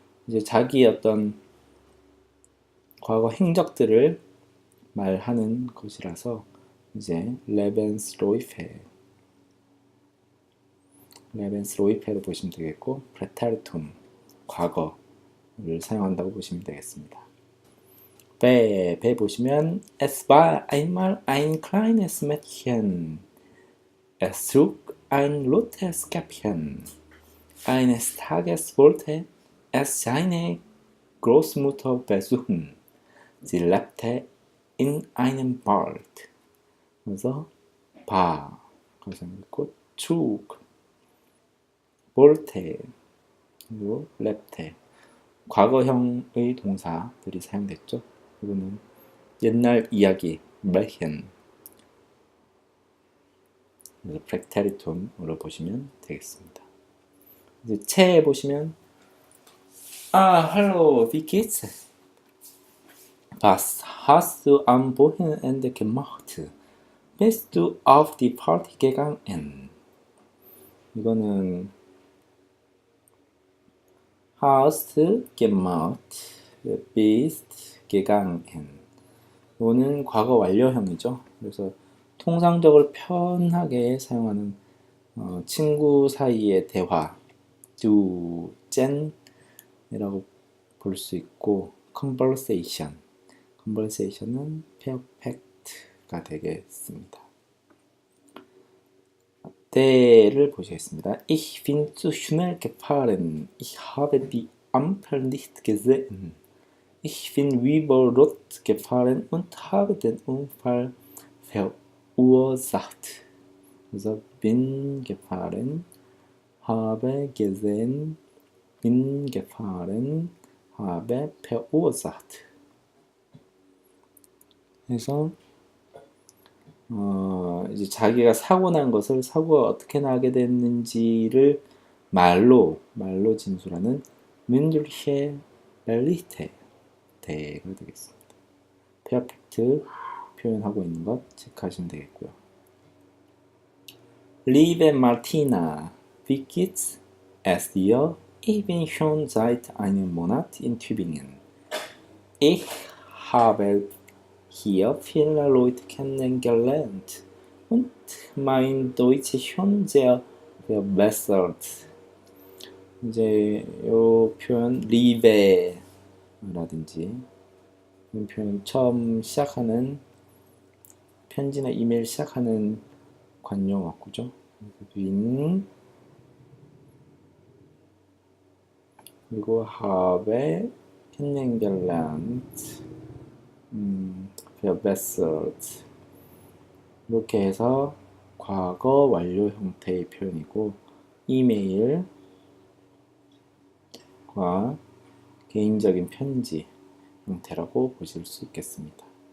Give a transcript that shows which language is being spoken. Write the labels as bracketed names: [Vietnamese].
[Korean] 이제 자기 어떤 과거 행적들을 말하는 것이라서 이제 Lebensläufe로 보시면 되겠고, Präteritum, 과거를 사용한다고 보시면 되겠습니다. 배 보시면 [German] Es war einmal ein kleines Mädchen. Es trug ein rotes Käppchen. Eines Tages wollte es seine Großmutter besuchen. Sie lebte in einem Wald. [Korean] 그래서 거기서 있고, trug, wollte, 그리고 lebte, 과거형의 동사들이 사용됐죠. 이거는 옛날 이야기, Märchen, 그래서 Präteritum으로 보시면 되겠습니다. 이제 채 보시면, [German] hallo, wie geht's? Was hast du am Wochenende gemacht? Bist du auf die Party gegangen? [Korean] 이거는 [German] hast gemacht, bist gegangen. [Korean] 이거는 과거 완료형이죠. 그래서 통상적으로 편하게 사용하는 친구 사이의 대화, du, 젠이라고 볼 수 있고, conversation은 perfect가 되겠습니다. 대를 보시겠습니다. [German] Ich bin zu schnell gefahren. Ich habe die Ampel nicht gesehen. Ich bin über Rot gefahren und habe den Unfall verursacht. [Korean] 그래서 bin gefahren, habe gesehen, bin gefahren, habe verursacht. 그래서 이제 자기가 사고 난 것을, 사고가 어떻게 나게 됐는지를 말로 진술하는 [German] mündliche Berichte [Korean] 대가 되겠습니다. perfect 표현하고 있는 것 체크하시면 되겠고요. [German] Liebe Martina, wie geht's es dir? Ich bin schon seit einem Monat in Tübingen. Ich habe hier viele Leute kennengelernt und mein Deutsch ist schon sehr verbessert. [Korean] 이제 요 표현 Liebe라든지 이런 표현 처음 시작하는 편지나 이메일 시작하는 관용어구죠. bin 그리고 [German] habe kennengelernt verbessert [Korean] 이렇게 해서 과거 완료 형태의 표현이고 이메일과 개인적인 편지 형태라고 보실 수 있겠습니다.